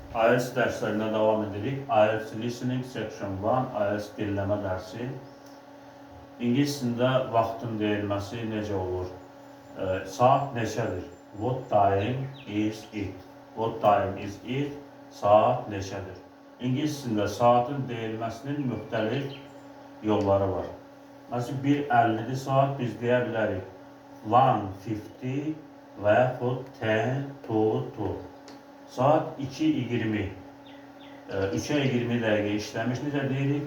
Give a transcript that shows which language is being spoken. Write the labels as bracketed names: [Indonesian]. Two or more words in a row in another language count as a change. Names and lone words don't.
[Azerbaijani] IELTS derslerine devam edirik. [English] IELTS Listening Section 1, [Azerbaijani] IELTS dinləmə dərsi. İngiliscəsində vaxtın deyilməsi necə olur? Saat neçədir? [English] What time is it? What time is it? [Azerbaijani] Saat neçədir? İngiliscəsində saatın deyilməsinin müxtəlif yolları var. Məsələn, 1:50 saat biz deyə bilərik 1:50 və yaxud 10 to 2. Saat 2:20, 3:20 dəqiqə işləmiş necə deyirik?